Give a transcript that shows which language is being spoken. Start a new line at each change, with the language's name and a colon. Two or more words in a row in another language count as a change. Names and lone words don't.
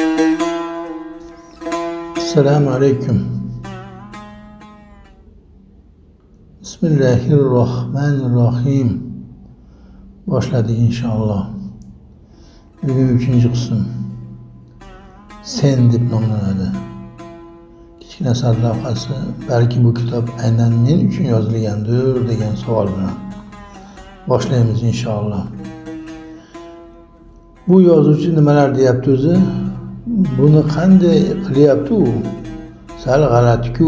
Arabic: السلام عليكم. بسم الله الرحمن الرحيم.
Turkish: Başladık inşallah. Bugün 3. kısım.
Uzbek: Sen deb nomlanadi. Kichkina sarlavhasi, balki bu kitob aynan men uchun yozilgandir degan savol bilan boshlaymiz inshaalloh. Bu yozuvchi nimalar deyapti o'zi? Buni qanday qilyapti u? Sal g'alati-ku.